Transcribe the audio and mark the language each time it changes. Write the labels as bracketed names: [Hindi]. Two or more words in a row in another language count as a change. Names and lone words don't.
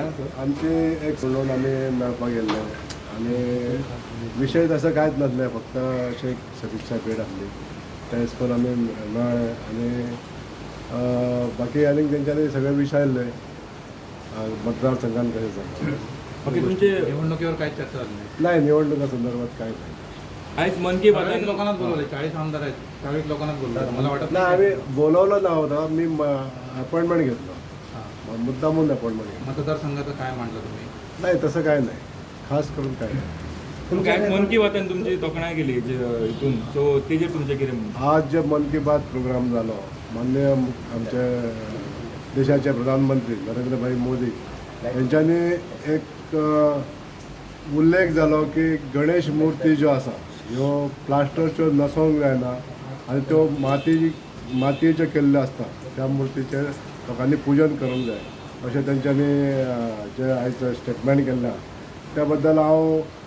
[Konkani] आमची एक सोडून आम्ही मेळपाक गेल्ले आणि विशय तसं कांयच नासलें, फक्त अशें सदिच्छा भेट आसली तेच पण आमी मेळ्ळे आणि बाकी आनीक तेंच्यांनी सगळे विचारले मतदारसंघात कशें जाता. बाकी तुमचे [Marathi] निवडणुकीवर काही चर्चा झाली नाही. नाही, निवडणुका संदर्भात काय नाही. [Konkani] आयज मन की 40 बात [Marathi] लोकांनाच बोलवले, 40 आमदार आहेत, 40 लोकांनाच बोलवलं. मला वाटत नाही, आम्ही बोलवलं नव्हतं, मी अपॉइंटमेंट घेतलं, हां. मुद्दामून अपॉइंटमेंट घेतलं. मतदारसंघाचं काय मांडलं तुम्ही? नाही, तसं काय नाही, खास करून काय नाही. [Konkani] पूण काय मन की बातान तुमची तोखणाय केली हितून, सो तेजेर तुमचें कितें म्हणणें? आज जे मन की बात प्रोग्राम जालो, माननीय आमचे देशाचे प्रधानमंत्री नरेंद्रभाई मोदी यांच्यानी एक उल्लेख जालो की गणेश मूर्ती ज्यो आसा ह्यो प्लास्टरच्यो नसोंक जायना आनी त्यो मातयेच्यो केल्ल्यो आसता, त्या मुर्तीचें लोकांनी पुजन करूंक जाय अशें तेंच्यांनी जे आयज स्टेटमेंट केल्लें आहा त्या बद्दल हांव